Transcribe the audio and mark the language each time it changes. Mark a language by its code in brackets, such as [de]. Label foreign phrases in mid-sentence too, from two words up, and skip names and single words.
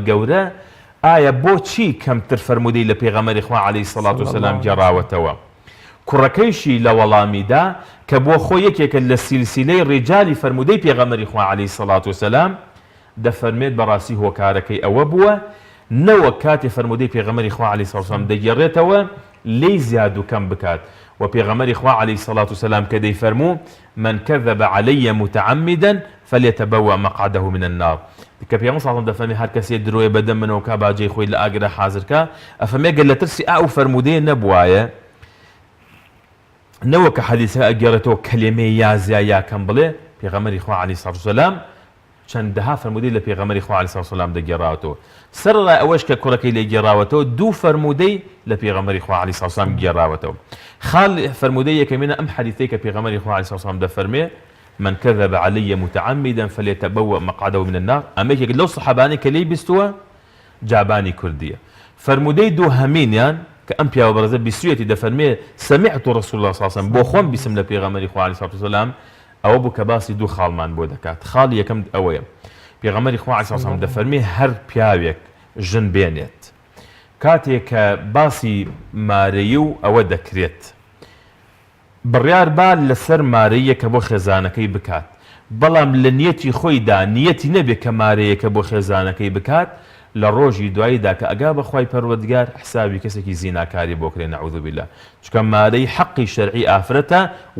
[ckb] گەورە ئایا بۆچی کەمتر فەرمودەی لە پێغەمبەری خوا [ar] عەلەیهی سەڵات وسەلام [ckb] گێڕاوەتەوە کوڕەکەیشی لە وەڵامیدا کە بۆ خۆی یەکێکە لە سیلسیلەی ڕیجالی فەرمودەی پێغەمبەری خوا [ar] عەلەیهی سەڵات وسەلام [ckb] دەفەرمێت بەڕاستی هۆکارەکەی ئەوە بووە نەوە کاتی فەرمودەی پێغەمبەری خوا [ar] عەلەیهی سەڵات وسەلام [ckb] دەگێڕێتەوە لی زیاد و کەم بکات و پێغەمبەری خوا [ar] عەلەیهی سەڵات وسەلام [ckb] کە دەیفەرموو [ar] من كذب علي متعمدا فليتبوأ مقعده من النار [ckb] کە پێغەمبەر سەڵات دەفەرمێ هەر کەسێ درۆیە بەدەم منەوە کا باجێی خۆی لە ئاگرە حازرکە ئەفەرمێ گەر لە ترسی ئاو فەرمودەیە نەبوایە نەوە کە حەدیثە ئەگێڕێتەوە کەلێمەی یا زیا یا کەم بڵێ پێغەمبەری خوا [ar] عەلەیهی سەڵات وسەلام [ckb] چەندەها فەرمودەی لە پێغەمبەری خوا [ar] عەلەیهی سەڵات وسەلام [ckb] دەگێڕاوەتەوە سەرەڕای ئەوەش کە کوڕەکەی لێ گێڕاوەتەوە دوو فەرمودەی لە پێغەمبەری خوا [ar] عەلەیهی سەڵات وسەلام [ckb] گێڕاوەتەوە خاڵ فەرمودەی یەکەمینە ئەم حەدیثەی کە پێغەمبەری خوا [ar] عەلەیهی سەڵات وسەلام [ckb] دەفەرمێ [ar] من كذب علي متعمدا فليتبوأ مقعده من النار [ckb] ئەمەیەک لەو سەحابانەی کە لێی بیستووە جابانی کوردیە فەرمودەی دووهەمینیان کە ئەم پیاوە بەڕێزە بیستوویەتی دەفەرمێ [ar] سمعت رسول الله صلى الله عليه وسلم [ckb] بۆ خۆم بیسم لە پێغەمبەری خوا [ar] عەلەیهی وسەلام [ckb] ئەوە بوو کە باسی دوو خاڵمان بۆ دەکات خاڵی یەکەم ئەوەیە پێغەمبەری خوا [ar] عەلەیهی وسەلام [ckb] دەفەرمێ هەر پیاوێک ژن بێنێت کاتێک کە باسی مارەیی و ئەوە دەکرێت بڕیار با لەسەر مارەیەکە بۆ خێزانەکەی بکات بەڵام لە نیەتی خۆیدا نیەتی نەبێت کە مارەیەکە بۆ خێزانەکەی بکات لە ڕۆژی دواییدا کە ئەگا بەخوای پەروەردگار حسابی کەسێکی زیناکاری بۆ کرێ [ar] نەعوذ بالله [ckb] چونکە مارەی حەقی شەرعی ئافرەتە و